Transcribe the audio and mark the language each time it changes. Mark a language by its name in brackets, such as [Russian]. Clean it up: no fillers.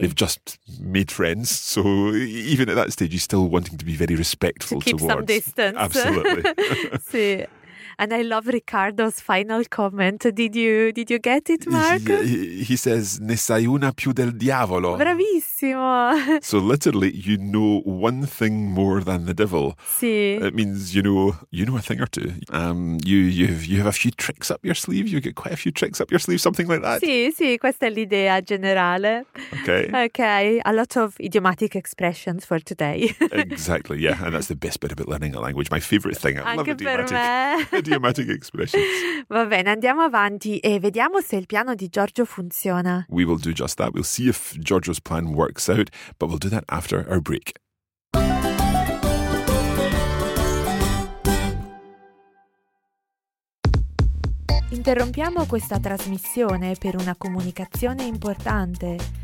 [English] They've just made friends, so even at that stage he's still wanting to be very respectful to keep towards. Some distance. Absolutely. Sì. And I love Ricardo's final comment. Did you get it, Mark? He says, [Italian] ne sai una più del diavolo. Bravissimo. [English] So literally, you know one thing more than the devil. [Italian] Sì. [English] It means you know a thing or two. You have a few tricks up your sleeve. You get quite a few tricks up your sleeve, something like that. [Italian] Sì, sì, questa è l'idea generale. [English] Okay. A lot of idiomatic expressions for today. Exactly, yeah. And that's the best bit about learning a language. My favorite thing. I [Italian] anche [English] love idiomatic. [Italian] Per me. [English] Idiomatic expressions. [Italian] Va bene, andiamo avanti e vediamo se il piano di Giorgio funziona. [English] We will do just that. We'll see if Giorgio's plan works out, but we'll do that after our break. [Italian] Interrompiamo questa trasmissione per una comunicazione importante.